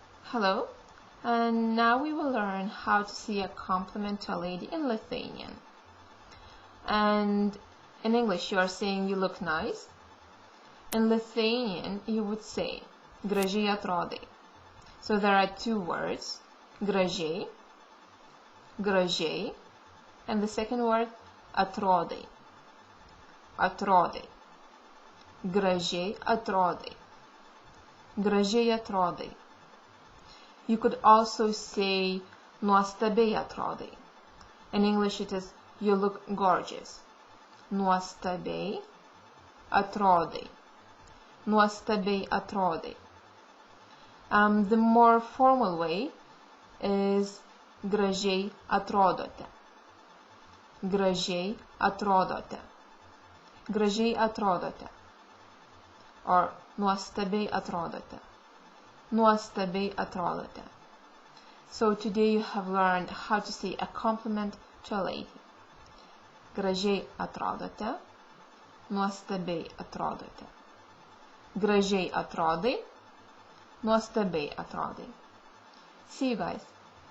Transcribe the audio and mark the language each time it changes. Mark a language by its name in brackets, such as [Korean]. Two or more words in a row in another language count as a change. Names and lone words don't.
[English] Hello, and now we will learn how to say a compliment to a lady in Lithuanian. And in English you are saying you look nice. In Lithuanian you would say [Lithuanian] gražiai atrodai. [English] So there are two words, [Lithuanian] gražiai, gražiai, [English] and the second word [Lithuanian] atrodai, atrodai, gražiai atrodai, gražiai atrodai. [English] You could also say [Lithuanian] nuostabiai atrodai. [English] In English it is you look gorgeous. [Lithuanian] Nuostabiai atrodai. Nuostabiai atrodai. [English] The more formal way is [Lithuanian] gražiai atrodote. Gražiai atrodote. Gražiai atrodote. Or nuostabiai atrodote. Nuostabiai atrodote. [English] So today you have learned how to say a compliment to a lady. [Lithuanian] Gražiai atrodote. Nuostabiai atrodote. Gražiai atrodai. Nuostabiai atrodai. [English] See you guys.